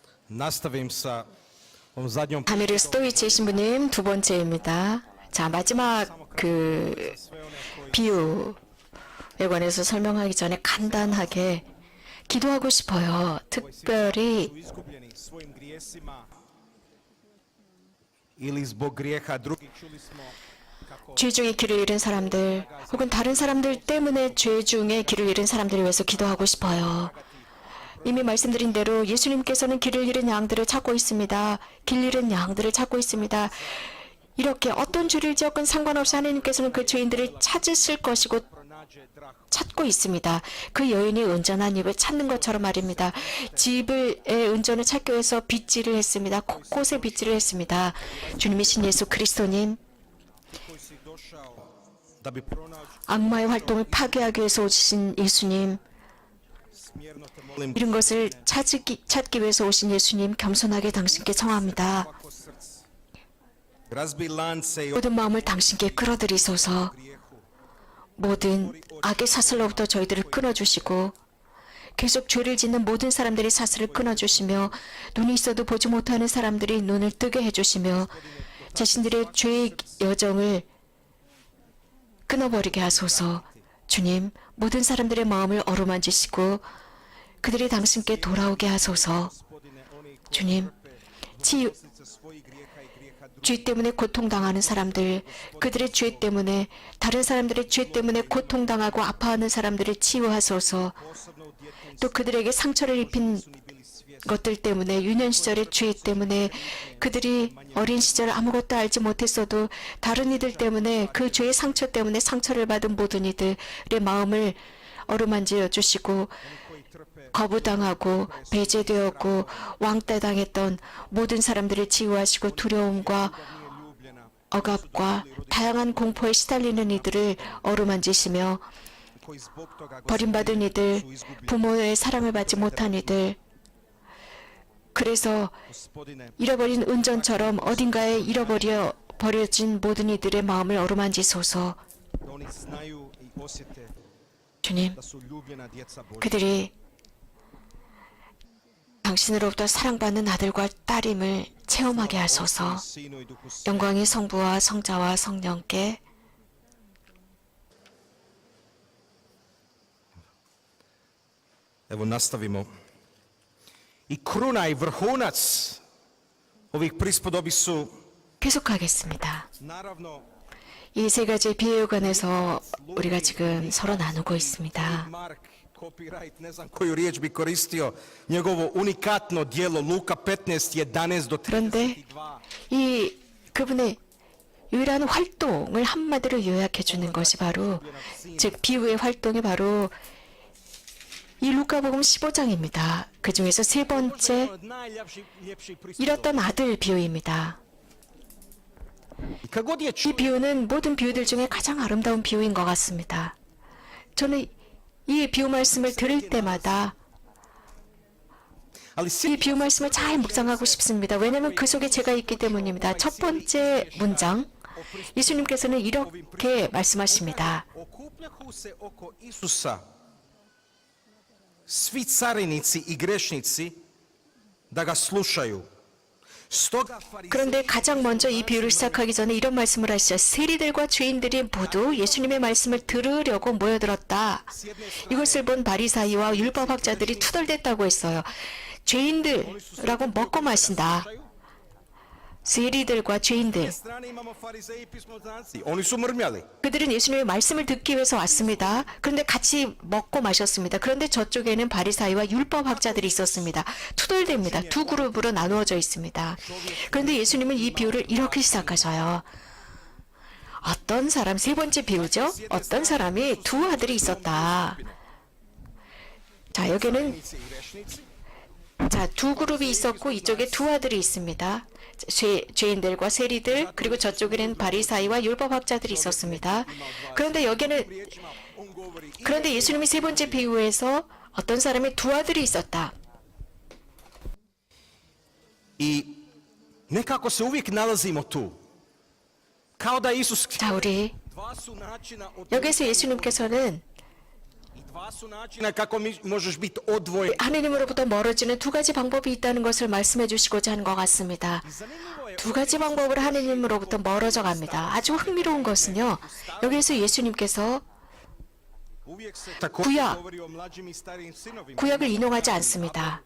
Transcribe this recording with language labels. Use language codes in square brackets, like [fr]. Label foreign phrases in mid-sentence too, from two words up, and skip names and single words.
[hr] Nastavim sa ovom zadnjom [ko] 다미르 스토이치 신부님 두 번째입니다. 자, 마지막 그 비유에 관해서 설명하기 전에 간단하게 기도하고 싶어요. 특별히 [hr] su izgubljeni svojim grijesima ili zbog grijeha drugih. Čuli smo kako [ko] 죄 중에 길을 잃은 사람들 혹은 다른 사람들 때문에 죄 중에 길을 잃은 사람들을 위해서 기도하고 싶어요. 이미 말씀드린 대로 예수님께서는 길을 잃은 양들을 찾고 있습니다. 길 잃은 양들을 찾고 있습니다. 이렇게 어떤 죄를 지었건 상관없이 하나님께서는 그 죄인들을 찾으실 것이고 [hr] pronađe drah [ko] 찾고 있습니다. 그 여인이 은전한 입을 찾는 것처럼 말입니다. 집의 은전을 찾기 위해서 빗질을 했습니다. 곳곳에 빗질을 했습니다. 주님이신 예수 그리스도님, [hr] koji si došao da bi pronađ [ko] 악마의 활동을 파괴하기 위해서 오신 예수님, [hr] smjerno te molim [ko] 이런 것을 찾기 위해서 오신 예수님, 겸손하게 당신께 청합니다. [hr] svako srce. Razbij lance i [ko] 모든 마음을 당신께 끌어들이소서. [hr] grijehu. [ko] 모든 악의 사슬로부터 저희들을 끊어주시고 계속 죄를 짓는 모든 사람들이 사슬을 끊어주시며 눈이 있어도 보지 못하는 사람들이 눈을 뜨게 해주시며 자신들의 죄의 여정을 끊어버리게 하소서. 주님, 모든 사람들의 마음을 어루만지시고 그들이 당신께 돌아오게 하소서. [hr] Gospodine, oni koji [ko] 주님, 치유, [hr] posljedice svojih grijeha i grijeha drugih [ko] 죄 때문에 고통당하는 사람들, 그들의 죄 때문에 다른 사람들의 죄 때문에 고통당하고 아파하는 사람들을 치유하소서. [hr] osobno u djetinjstvu [ko] 또 그들에게 상처를 입힌 [hr] su ni bili svjesni. [ko] 것들 때문에 유년 시절의 죄 때문에 그들이 어린 시절 아무것도 알지 못했어도 다른 이들 때문에 그 죄의 상처 때문에 상처를 받은 모든 이들의 마음을 어루만져 주시고 [hr] koji trpe [ko] 거부당하고 배제되었고 왕따당했던 모든 사람들을 치유하시고 두려움과 [hr] nije ljubljena, [ko] 억압과 다양한 공포에 시달리는 이들을 어루만지시며 [hr] koji zbog toga [ko] 버림받은 이들, [hr] su izgubljeni. [ko] 부모의 사랑을 받지 못한 이들, 그래서 [hr] Gospodine, [ko] 잃어버린 은전처럼 어딘가에 버려진 모든 이들의 마음을 어루만지소서. [hr] da oni znaju i osjete [ko] 주님, [hr] da su ljubljena djeca Božja. [ko] 그들이 당신으로부터 사랑받는 아들과 딸임을 체험하게 하소서. [hr] Sinu i Duhu Svetom. [ko] 영광이 성부와 성자와 성령께 [hr] Evo nastavimo. I kruna i vrhunac ovih prispodobi su [ko] 계속하겠습니다. [hr] naravno [ko] 이 세 가지 비유에 관해서 우리가 지금 서로 나누고 있습니다. [hr] Mark, copyright, ne znam koju riječ bi koristio, njegovo unikatno djelo Luka 15, 11 do [ko] 그런데 [hr] 32. [ko] 이 그분의 유일한 활동을 한마디로 요약해 주는 것이 바로 즉 비유의 활동이 바로 이 루카복음 15장입니다. 그 중에서 세 번째 [hr] Najljepši prispodob. [ko] 잃었던 아들 비유입니다. [hr] I kad god je [ko] 이 [hr] čuo, [ko] 비유는 모든 비유들 중에 가장 아름다운 비유인 것 같습니다. 저는 이 비유 말씀을 들을 때마다 [hr] ali [ko] 이 [hr] svi [ko] 비유 말씀을 잘 묵상하고 싶습니다. 왜냐하면 그 속에 제가 있기 때문입니다. 첫 번째 문장, 예수님께서는 이렇게 말씀하십니다. [hr] okupljahu se oko Isusa svi carinici i grešnici da ga slušaju. Stoga [ko] 그런데 가장 먼저 이 비유를 시작하기 전에 이런 말씀을 하시죠. 세리들과 죄인들이 모두 예수님의 말씀을 들으려고 모여들었다. 이것을 본 바리사이와 율법학자들이 투덜댔다고 했어요. 죄인들라고 먹고 마신다. 세리들과 죄인들. [hr] strane imamo farizeji i pismoznanci. Oni su mrmljali. [ko] 그들은 예수님의 말씀을 듣기 위해서 왔습니다. 그런데 같이 먹고 마셨습니다. 그런데 저쪽에는 바리사이와 율법학자들이 있었습니다. 투덜댑니다. 두 그룹으로 나누어져 있습니다. 그런데 예수님은 이 비유를 이렇게 시작하셔요. 어떤 사람, 세 번째 비유죠. 어떤 사람이 두 아들이 있었다. 자, 여기는 두 그룹이 있었고 이쪽에 두 아들이 있습니다. 죄인들과 세리들 그리고 저쪽에는 바리사이와 율법학자들이 있었습니다. 그런데 그런데 예수님이 세 번째 비유에서 어떤 사람의 두 아들이 있었다. [hr] I nekako se uvijek nalazimo tu. Kao da Isus [ko] 자, 우리 [hr] dva su načina od [ko] 여기서 예수님께서는 [hr] Dva su načina kako možeš biti odvojen. [ko] 하느님으로부터 멀어지는 두 가지 방법이 있다는 것을 말씀해 주시고자 하는 것 같습니다. 두 가지 방법으로 하느님으로부터 멀어져 갑니다. 아주 흥미로운 것은요. 여기에서 예수님께서 구약을 인용하지 않습니다.